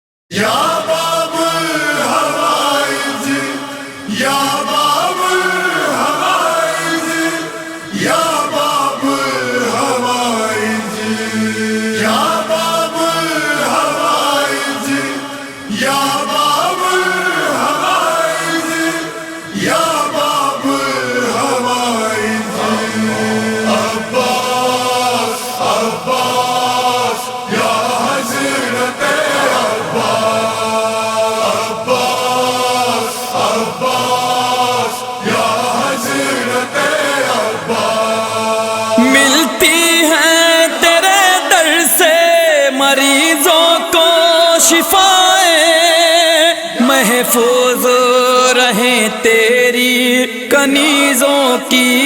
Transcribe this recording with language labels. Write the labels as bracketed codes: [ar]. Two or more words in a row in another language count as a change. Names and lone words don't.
[ar] يا باب الحوائج، يا باب الحوائج، يا باب الحوائج، يا باب الحوائج، يا باب الحوائج، يا باب الحوائج. [ur] Abbas, Abbas, Ya Hazret ملتی ہیں تیرے در سے مریضوں کو شفائیں، محفوظ رہیں تیری کنیزوں کی